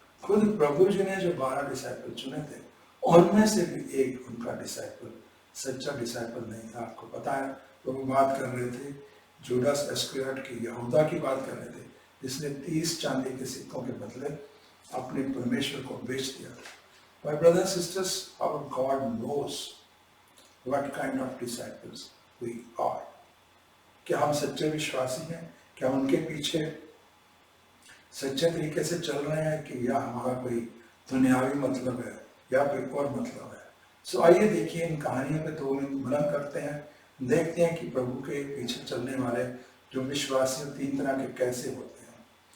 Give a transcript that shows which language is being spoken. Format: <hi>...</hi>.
<hi>खुद प्रभु जी ने जो 12 डिसाइपल चुने थे, उनमें से भी एक उनका डिसाइपल सच्चा डिसाइपल नहीं था। आपको पता है, प्रभु बात कर रहे थे जूडास इस्करियोट की, यहूदा की बात कर रहे थे, जिसने 30 चांदी के सिक्कों के बदले अपने परमेश्वर को बेच दिया था।</hi> <en>My brothers and sisters, our God knows what kind of disciples we are.</en> <hi>क्या हम सच्चे विश्वासी हैं? क्या उनके पीछे सच्चे तरीके से चल रहे हैं कि या हमारा कोई दुनियावी मतलब है या कोई और मतलब है? सो आइए देखिए इन कहानियों पे 2 मिनट मनन करते हैं, देखते हैं कि प्रभु के पीछे चलने वाले जो विश्वासी 3 तरह के कैसे होते हैं।</hi>